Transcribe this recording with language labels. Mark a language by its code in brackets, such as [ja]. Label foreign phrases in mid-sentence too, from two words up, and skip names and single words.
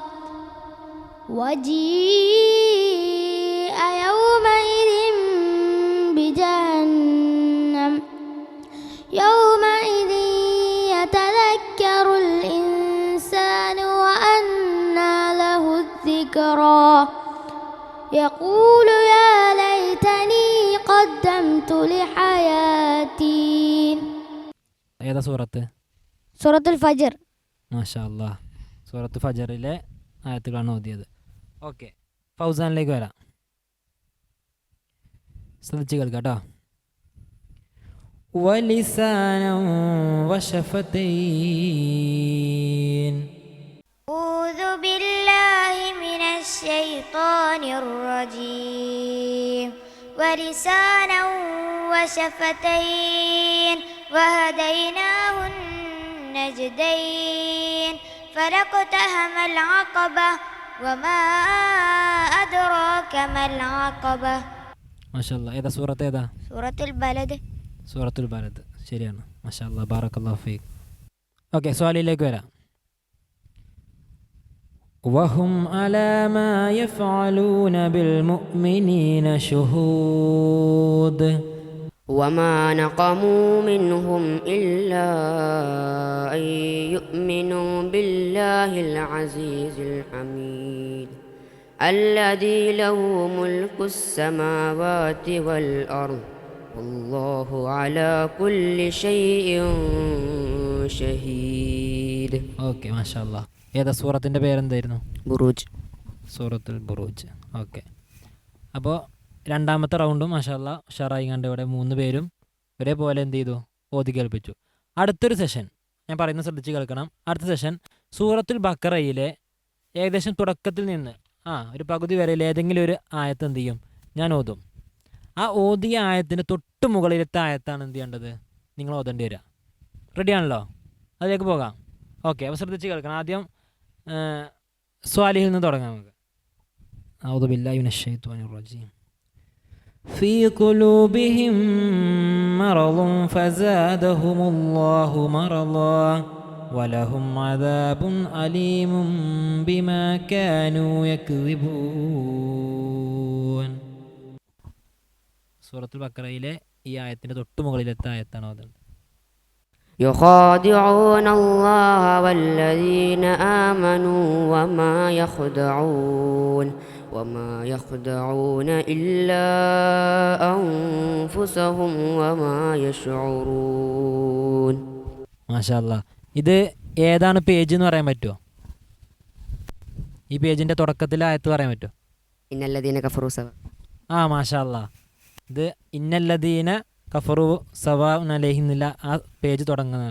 [ar] وجيء يومئذ بجهنم يومئذ يتذكر الإنسان وأنى له الذكرى يقول يا ليتني قدمت لحياتي. [ml] ഏതാ സൂറത്ത്? സൂറത്തുൽ ഫജ്ർ. [ar] ما شاء الله, [ml] സൂറത്ത് ഫജ്റിലെ ആയത്തുകളാണ് ഓതിയത്. ഓക്കെ, ഫൗസാനിലേക്ക് വരാം. ശ്രദ്ധിച്ച് കേൾക്കാം കേട്ടോ. [ar] ولسانا وشفتين. أعوذ بالله من الشيطان الرجيم. ولسانا وشفتين وهديناه النجدين فلاقتحم العقبة وما أدراك ما العقبة. [ml] മാഷാല്ലാ. ഏതാ സൂറത്ത്? ഏതാ? സൂറത്തുൽ ബലദ്. സൂറത്തുൽ ബലദ്, ശരിയാണ്. മാഷാല്ലാ, [ar] بارك الله فيك. [ml] ഓക്കെ, സ്വാലിലേക്ക് വരാം. [ar] وهم على ما يفعلون بالمؤمنين شهود. وما نقموا منهم إلا أن يؤمنوا بالله العزيز الحميد الذي له ملك السماوات والأرض والله على كل شيء ഷഹീദ്. [ml] ഓക്കെ, മാഷാല്ലാ. ഏതാ സൂറത്തിൻ്റെ പേരെന്തായിരുന്നു? ബുറൂജ്. സൂറത്തുൽ ബുറൂജ്. ഓക്കെ, അപ്പോൾ രണ്ടാമത്തെ റൗണ്ടും മാഷാല്ലാ ഉഷാറായി കണ്ട് ഇവിടെ 3 പേരും ഒരേപോലെ എന്ത് ചെയ്തു, ഓതി കേൾപ്പിച്ചു. അടുത്തൊരു സെഷൻ ഞാൻ പറയുന്നത് ശ്രദ്ധിച്ച് കേൾക്കണം. അടുത്ത സെഷൻ സൂറത്തുൽ ബഖറയിലെ ഏകദേശം തുടക്കത്തിൽ നിന്ന് ഒരു പകുതി വരെയിൽ ഏതെങ്കിലും ഒരു ആയത്ത് എന്ത് ചെയ്യും, ഞാൻ ഓതും. ആ ഓതിയ ആയത്തിന് തൊട്ട് മുകളിലത്തെ ആയത്താണ് എന്ത് ചെയ്യേണ്ടത്, നിങ്ങൾ ഓതേണ്ടി വരിക. റെഡിയാണല്ലോ? അതിലേക്ക് പോകാം. ഓക്കെ, അപ്പോൾ ശ്രദ്ധിച്ച് കേൾക്കണം. ആദ്യം സ്വാലിഹിൽ നിന്ന് തുടങ്ങാം നമുക്ക്. [ar] أعوذ بالله من الشيطان الرجيم. في قلوبهم مرض فزادهم الله مرضا ولهم عذاب أليم بما كانوا يكذبون. [ml] സൂറത്തുൽ ബഖറയിലെ ഈ ആയത്തിൻ്റെ തൊട്ട് മുകളിലത്തെ ആയത്താണ് അത്. [ar] يخادعون الله والذين آمنوا وما يخدعون إلا أنفسهم وما يشعرون. ما شاء الله. [ml] ഇത് ഏതാണ് പേജ് എന്ന് പറയാൻ പറ്റുമോ? ഈ പേജിൻ്റെ തുടക്കത്തിലെ ആയത്ത് പറയാൻ പറ്റുമോ? [ar] إن الذين كفروا سوا. ما شاء الله. [ml] ഇത് [ar] إن الذين كفروا سواء عليهم [ml] എന്നില്ല ആ പേജ് തുടങ്ങുന്നതാണ്.